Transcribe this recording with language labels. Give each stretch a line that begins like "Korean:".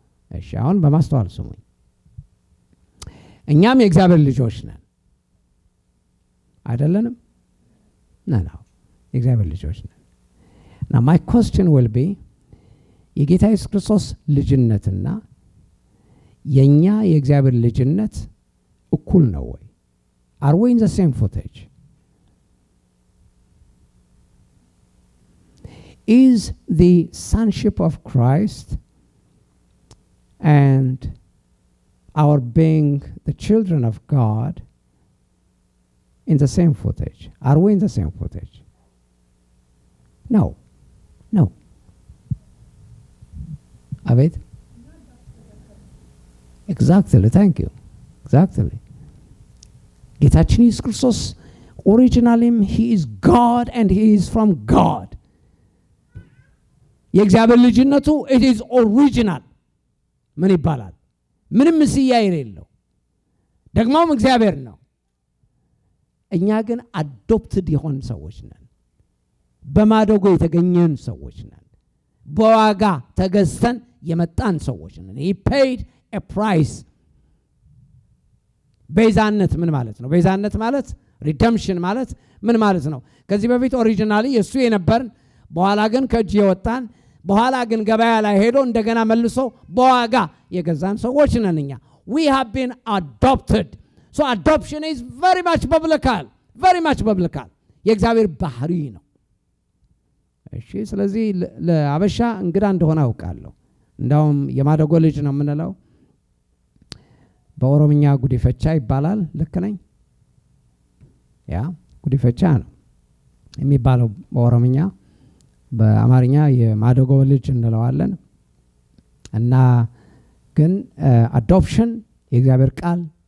Amharic: እሺ አሁን በማስተዋል ስሙኝ። እኛም የእግዚአብሔር ልጆች ነን አይደለንም? ነው የእግዚአብሔር ልጆች ነን።
English: Now my question will be
Amharic: የጌታ ኢየሱስ ክርስቶስ ልጅነትና የኛ የእግዚአብሔር ልጅነት እኩል ነው ወይ?
English: Are we in the same footage? Is the sonship of Christ and our being the children of God in the same footage? Are we in the same footage? No. No. Abed? Exactly. Thank you. Exactly. ጌታችን ኢየሱስ ክርስቶስ originally he is God and he is from God.
Amharic: የእግዚአብሔር ልጅነቱ
English: it is original
Amharic: ምን ይባላል? ምንም ምስያ የሌለው ደግሞም እግዚአብሔር ነው። እኛ ግን አዶፕትድ የሆን ሰዎች ነን። በማደጎ የተገኘን ሰዎች ነን። በዋጋ ተገዝተን የመጣን ሰዎች ነን።
English: he paid a price.
Amharic: ቤዛነት ምን ማለት ነው? ቤዛነት ማለት redemption ማለት ምን ማለት ነው? ከዚህ በፊት ኦሪጂናሊ የሱ የነበርን በኋላ ግን ከእጅ የወጣን በኋላ ግን ገበያ ላይ ሄዶ እንደገና መልሶ በዋጋ የገዛን ሰዎች ነን እኛ።
English: we have been adopted. So adoption is very much biblical. Very much biblical.
Amharic: የእግዚአብሔር ባህሪ ነው። እሺ ስለዚህ ለአበሻ እንግዳ እንደሆነ አውቃለሁ። እንዳውም የማደጎ ልጅ ነው የምንለው። በኦሮምኛ ጉዲፈቻ ይባላል። ልክ ነኝ? ያ ጉዲፈቻ ነው የሚባለው በኦሮምኛ። በአማርኛ የማደጎ ልጅ እንለዋለን። እና ግን አዶፕሽን የእግዚአብሔር ቃል